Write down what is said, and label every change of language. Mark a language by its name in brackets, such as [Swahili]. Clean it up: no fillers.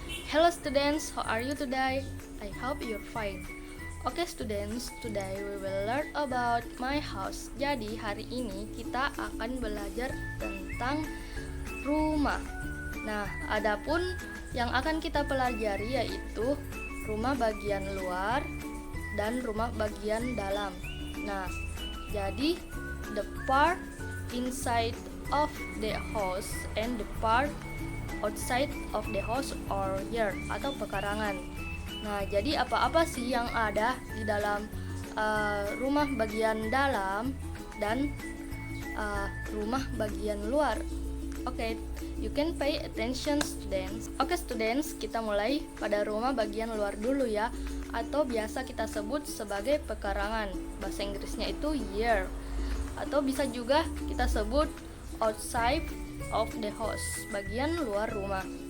[English] Hello students, how are you today? I hope you're fine. Okay students, today we will learn about my house. [Indonesian] Jadi hari ini kita akan belajar tentang rumah. Nah, adapun yang akan kita pelajari yaitu rumah bagian luar dan rumah bagian dalam. Nah, jadi [English] the part inside of the house and the part outside of the house or yard [Indonesian] atau pekarangan. Nah, jadi apa-apa sih yang ada di dalam rumah bagian dalam dan rumah bagian luar? [English] Oke, you can pay attention students. [Indonesian] Oke students, kita mulai pada rumah bagian luar dulu ya, atau biasa kita sebut sebagai pekarangan. Bahasa Inggrisnya itu yard, atau bisa juga kita sebut [English] outside of the house, [Indonesian] bagian luar rumah.